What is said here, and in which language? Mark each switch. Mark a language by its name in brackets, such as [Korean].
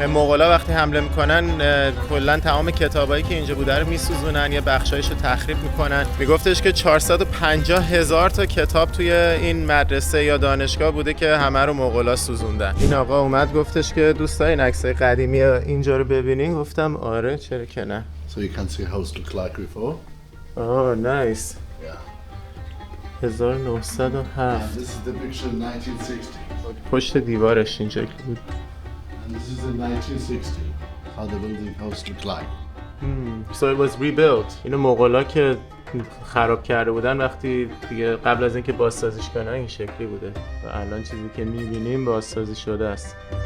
[Persian] مغولا وقتی حمله میکنن کلا تمام کتابایی که اینجا بوده رو میسوزونن، یه بخشایش رو تخریب میکنن. میگفتش که 450,000 تا کتاب توی این مدرسه یا دانشگاه بوده که همه رو مغولا سوزوندن. این آقا اومد گفتش که دوست دارین عکسای قدیمی اینجا رو ببینین؟ گفتم آره چرا که نه. [English] So you can see how it looks like before. Oh, nice. Yeah. 1907 This is the picture in 1960. [Persian] پشت دیوارش این شکلی بود. [English] And this is in 1960. How the building house looked like. So it was rebuilt. [Persian] اینو مغولا که خراب کرده بودن وقتی دیگه قبل از اینکه بازسازیش کنن این شکلی بوده و الان چیزی که می‌بینیم بازسازی شده است.